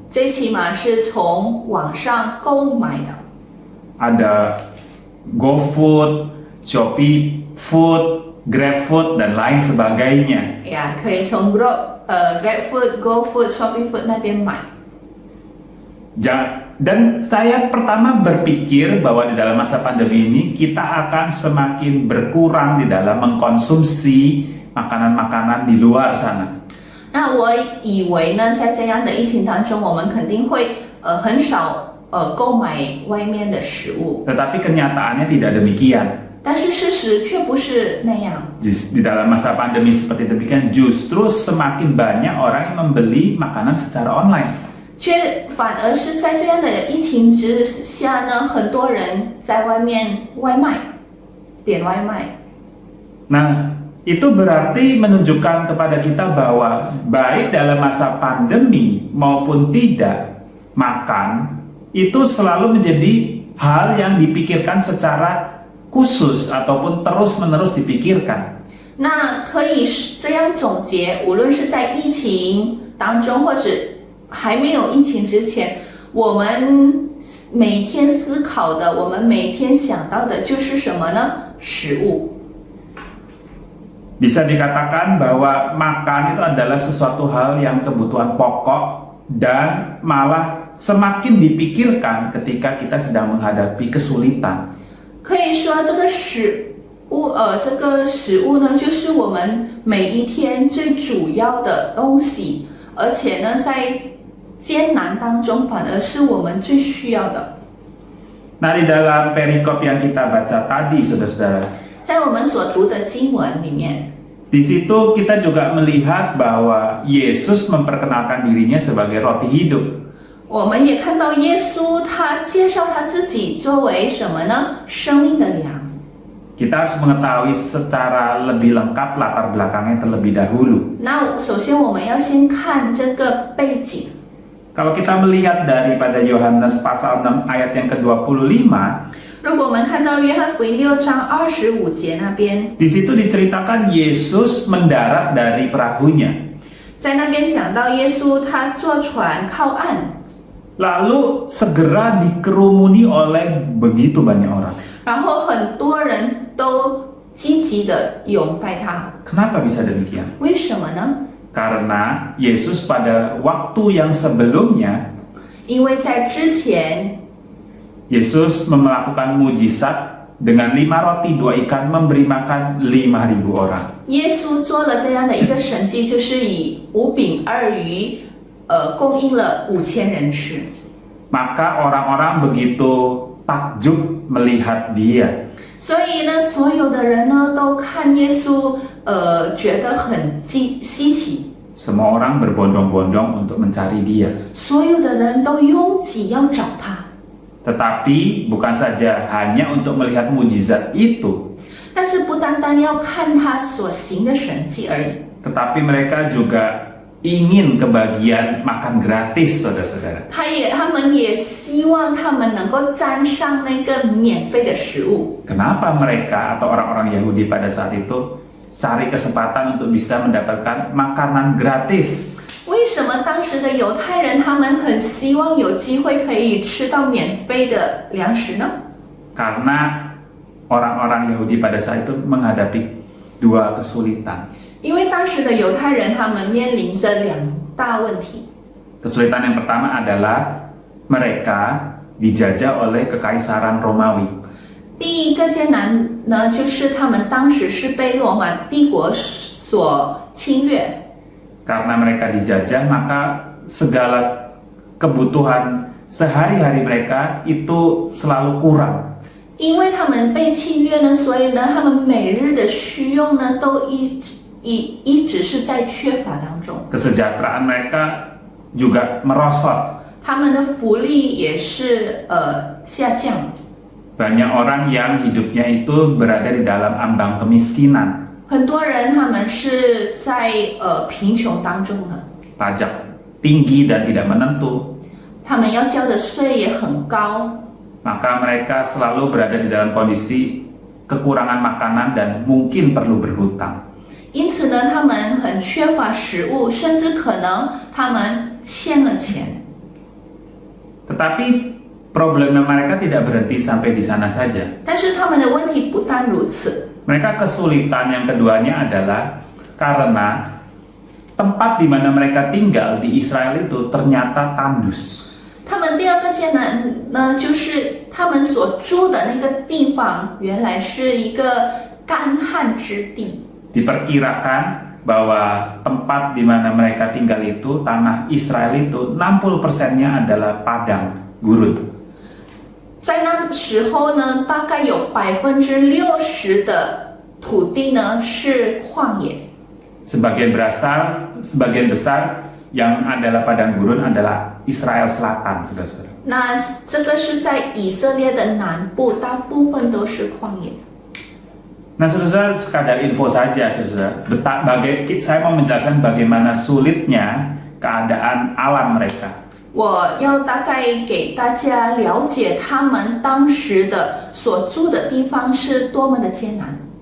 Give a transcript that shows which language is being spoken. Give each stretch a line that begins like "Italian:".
Chinese: 最起码是从网上购买的。
Indonesian: Ada GoFood, Shopee Food, GrabFood, dan lain sebagainya.
Chinese: 呀，可以从 GrabFood、GoFood、Shopee Food 那边买。
Indonesian: Dan saya pertama berpikir bahwa di dalam masa pandemi ini kita akan semakin berkurang di dalam mengkonsumsi makanan-makanan di luar sana.
Chinese: 那我以为呢，在这样的疫情当中，我们肯定会很少购买外面的食物，
Indonesian: Tetapi kenyataannya tidak demikian.
Chinese: 但是事实却不是那样。
Indonesian: Di dalam masa pandemi seperti demikian, justru semakin banyak orang yang membeli makanan secara online.
Chinese: 却反而是在这样的疫情之下呢，很多人在外面外卖，点外卖。
Indonesian: Nah, itu berarti menunjukkan kepada kita bahwa baik dalam masa pandemi maupun tidak, makan itu selalu menjadi hal yang dipikirkan secara khusus ataupun terus-menerus dipikirkan.
Chinese: 那可以这样总结，无论是在疫情当中，或者还没有疫情之前，我们每天思考的，我们每天想到的就是什么呢？食物。
Indonesian: Bisa dikatakan bahwa makan itu adalah sesuatu hal yang kebutuhan pokok dan malah semakin dipikirkan ketika kita sedang menghadapi kesulitan.
Chinese: 可以说这个食物呢，就是我们每一天最主要的东西，而且呢，在艰难当中，反而是我们最需要的。
Indonesian: Nah, di dalam perikop yang kita baca tadi, saudara-saudara,
Chinese: 在我们所读的经文里面，
Indonesian: di situ kita juga melihat bahwa Yesus memperkenalkan dirinya sebagai roti hidup.
Chinese: 我们也看到耶稣他介绍他自己作为什么呢？生命的粮。
Indonesian: Kita harus mengetahui secara lebih lengkap latar belakangnya terlebih dahulu.
Chinese: 那首先我们要先看这个背景。
Indonesian: Kalau kita melihat daripada Yohanes pasal 6 ayat yang ke-25,
Chinese: 如果我们看到约翰福音6章25节那边，
Indonesian: di situ diceritakan Yesus mendarat dari perahunya.
Chinese: 在那边讲到耶稣他坐船靠岸，
Indonesian: Lalu segera dikerumuni oleh begitu banyak orang.
Chinese: 然后很多人都积极的拥戴他。
Indonesian: Kenapa bisa demikian?
Chinese: 为什么呢？
Indonesian: Karena Yesus pada waktu yang sebelumnya,
Chinese: 因为在之前，
Indonesian: Yesus melakukan mujizat dengan 5 roti 2 ikan memberi makan 5.000 orang.
Chinese: 耶稣做了这样的一个神迹，就是以5饼2鱼，供应了5000人吃。
Indonesian: Maka orang-orang begitu takjub melihat dia.
Chinese: 所以呢，所有的人呢都看耶稣，觉得很稀奇。
Indonesian: Semua orang berbondong-bondong untuk mencari dia.
Chinese: 所有的人都拥挤要找他。
Indonesian: Tetapi bukan saja hanya untuk melihat mujizat itu,
Chinese: 但是不单单要看他所行的神迹而已，
Indonesian: tetapi mereka juga ingin kebagian makan gratis, saudara-saudara.
Chinese: 他们也希望他们能够沾上那个免费的食物。
Indonesian: Kenapa mereka atau orang-orang Yahudi pada saat itu cari kesempatan untuk bisa mendapatkan makanan gratis?
Chinese: 为什么当时的犹太人他们很希望有机会可以吃到免费的粮食呢？
Indonesian: Karena orang-orang Yahudi pada saat itu menghadapi 2 kesulitan.
Chinese: 因为当时的犹太人他们面临着2大问题。
Indonesian: Kesulitan yang pertama adalah mereka dijajah oleh kekaisaran Romawi.
Chinese: 第一个艰难呢，就是他们当时是被罗马帝国所侵略。
Indonesian: Karena mereka dijajah, maka segala kebutuhan sehari-hari mereka itu selalu kurang.
Chinese: 因为他们被侵略呢，所以呢，他们每日的需用呢，都一直是在缺乏当中。
Indonesian: Kesejahteraan mereka juga merosot.
Chinese: 他们的福利也是下降。
Indonesian: Banyak orang yang hidupnya itu berada di dalam ambang kemiskinan.
Chinese: 很多人他们是在贫穷当中呢，
Indonesian: Pajak tinggi dan tidak menentu.
Chinese: 他们要交的税也很高，
Indonesian: Maka mereka selalu berada di dalam kondisi kekurangan makanan dan mungkin perlu berhutang.
Chinese: 因此呢，他们很缺乏食物，甚至可能他们欠了钱。
Indonesian: Tetapi problemnya mereka tidak berhenti sampai di sana saja.
Chinese: 但是他们的问题不单如此，
Indonesian: Mereka kesulitan yang keduanya adalah karena tempat di mana mereka tinggal di Israel itu ternyata tandus.
Chinese: 他们第二个艰难呢，就是他们所住的那个地方原来是一个干旱之地。
Indonesian: Diperkirakan bahwa tempat di mana mereka tinggal itu, tanah Israel itu 60%-nya adalah padang gurun.
Chinese: 在那时候呢，大概有60%的土地呢是旷野。
Indonesian: Sebagian besar yang adalah padang gurun adalah Israel Selatan, saudara-saudara.
Chinese: 那这个是在以色列的南部，大部分都是旷野。
Indonesian: Nah, saudara, sekadar info saja, saudara. Saya mau menjelaskan bagaimana sulitnya keadaan alam mereka.
Chinese: 我要大概给大家了解他们当时的所住的地方是多么的艰难。